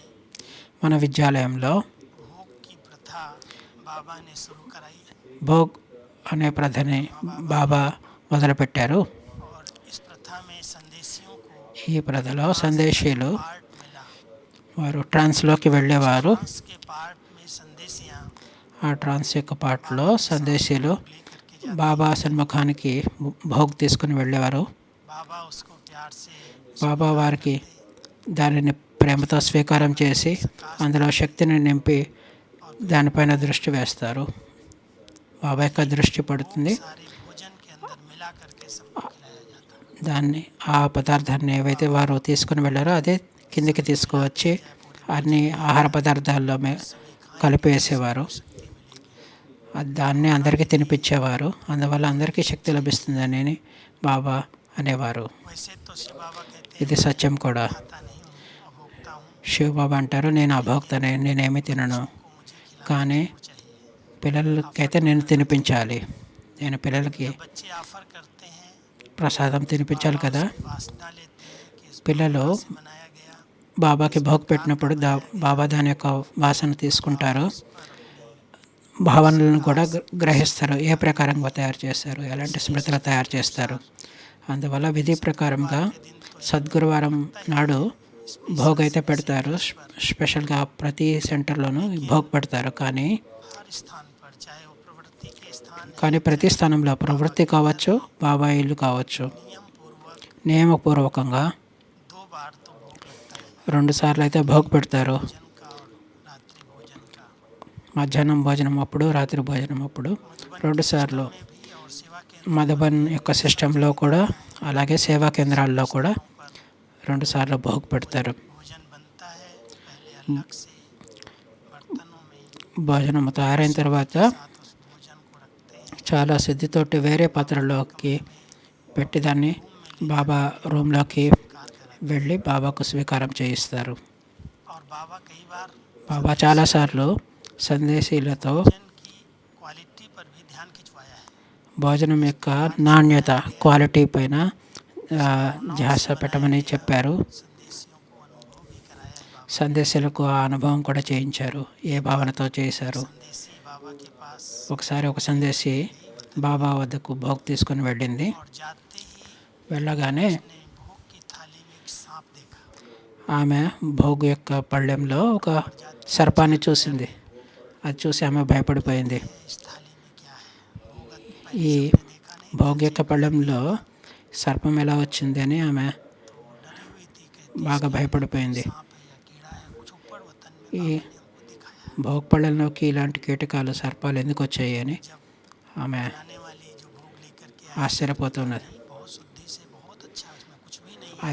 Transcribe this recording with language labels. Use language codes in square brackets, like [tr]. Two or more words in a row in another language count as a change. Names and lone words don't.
[te] మన విద్యాలయంలో [hi] भोग की प्रथा बाबा ने शुरू कराई [te] భోగ్ అనే ప్రథని బాబా మొదలుపెట్టారు. [hi] और इस प्रथा में संदेशियों को [te] ఈ ప్రథలో సందేశీయులు [hi] पार्ट मिला। [te] వారు ట్రాన్స్లోకి వెళ్ళేవారు. [hi] ट्रांस के पार्ट में संदेशियाँ [te] ఆ ట్రాన్స్ యొక్క పాటలో సందేశీయులు [hi] लेकर के जाते। [te] బాబా సన్ముఖానికి భోగ్ తీసుకుని వెళ్ళేవారు. [hi] बाबा उसको प्यार से [te] బాబా వారికి దానిని ప్రేమతో స్వీకారం చేసి అందులో శక్తిని నింపి దానిపైన దృష్టి వేస్తారు. బాబా యొక్క దృష్టి పడుతుంది. [hi] सारे भोजन के अंदर मिला करके सबको खिलाया जाता। [te] దాన్ని ఆ పదార్థాన్ని ఏవైతే వారు తీసుకుని వెళ్ళారో అదే కిందికి తీసుకువచ్చి అన్ని ఆహార పదార్థాల్లో కలిపి వేసేవారు. దాన్ని అందరికీ తినిపించేవారు. అందువల్ల అందరికీ శక్తి లభిస్తుందని బాబా అనేవారు. [hi] वैसे तो श्री बाबा कहते [te] ఇది సత్యం కూడా. [hi] खाता नहीं हूँ, अभोक्ता हूँ, [te] శివ బాబా అంటారు, నేను అభోక్తనే, నేనేమి తినను, కానీ పిల్లలకైతే నేను తినిపించాలి. నేను పిల్లలకి [hi] बच्चे ऑफर करते हैं, [te] ప్రసాదం తినిపించాలి కదా. [hi] वासना लेते हैं कि इस [te] పిల్లలు [hi] से बनाया गया [te] బాబాకి భోగ్ పెట్టినప్పుడు బాబా దాని యొక్క వాసన తీసుకుంటారు. భావనలను కూడా గ్రహిస్తారు. ఏ ప్రకారంగా తయారు చేస్తారు, ఎలాంటి స్మృతులు తయారు చేస్తారు. అందువల్ల విధి ప్రకారంగా సద్గురువారం నాడు భోగ్ అయితే పెడతారు. స్పెషల్గా ప్రతి సెంటర్లోనూ భోగ్ పెడతారు. కానీ [hi] हर स्थान पर, चाहे वो प्रवृत्ति के स्थान है, [te] కానీ ప్రతి స్థానంలో ప్రవృత్తి కావచ్చు, బాబా ఇల్లు కావచ్చు, [hi] नियम पूर्वक [te] నియమపూర్వకంగా [hi] 2 बार तो भोग लगता है, [te] 2 సార్లు అయితే భోగ్ పెడతారు. [hi] भोजन का और रात्रि भोजन का। [te] మధ్యాహ్నం భోజనం అప్పుడు, రాత్రి భోజనం అప్పుడు 2 సార్లు. [hi] में भी और सेवा केंद्र [te] మధుబన్ యొక్క సిస్టంలో కూడా అలాగే సేవా కేంద్రాల్లో కూడా 2 సార్లు భోగ్ పెడతారు. [hi] भोजन बनता है, पहले अलग से बर्तनों में [te] భోజనం తయారైన తర్వాత [hi] साथ उस भोजन को रखते हैं। [te] చాలా శుద్ధితోటి వేరే పాత్రలోకి పెట్టి దాన్ని బాబా రూమ్లోకి వెళ్ళి బాబాకు స్వీకారం చేయిస్తారు. [hi] और बाबा कई बार [te] బాబా చాలాసార్లు సందేశీలతో [hi] भोजन की क्वालिटी पर भी ध्यान खिंचवाया है। [te] భోజనం యొక్క నాణ్యత, క్వాలిటీ పైన ధ్యాస పెట్టమని చెప్పారు. [hi] संदेशियों को अनुभव भी कराया है बाबा। [te] సందేశీలకు ఆ అనుభవం కూడా చేయించారు. ఏ భావనతో చేశారు. [hi] संदेशी बाबा के पास [te] ఒకసారి ఒక సందేశి బాబా వద్దకు భోగ్ తీసుకుని వెళ్ళింది. [hi] और जाते ही [te] వెళ్ళగానే [hi] ने भोग की थाली में एक सांप देखा। [te] ఆమె భోగ్ యొక్క పళ్ళెంలో ఒక సర్పాన్ని చూసింది. అది చూసి ఆమె భయపడిపోయింది. [hi] इस थाली में क्या है? भोग [te] ఈ [hi] देखा नहीं, [te] భోగ్ యొక్క పళ్ళెంలో సర్పం ఎలా వచ్చింది అని ఆమె [hi] डरी हुई थी, कहती [te] బాగా భయపడిపోయింది. [hi] सांप है या कीड़ा है, कुछ ऊपर वतन में [te] ఈ [hi] बाबा ने हमको दिखाया। [te] భోగ్ పళ్ళెంలోకి ఇలాంటి కీటకాలు, సర్పాలు ఎందుకు వచ్చాయి అని ఆమె [hi] बनाने वाली जो भोग [te] ఆశ్చర్యపోతున్నది. [hi] नहीं, बहुत शुद्धि से बहुत अच्छा, इसमें कुछ भी नहीं है।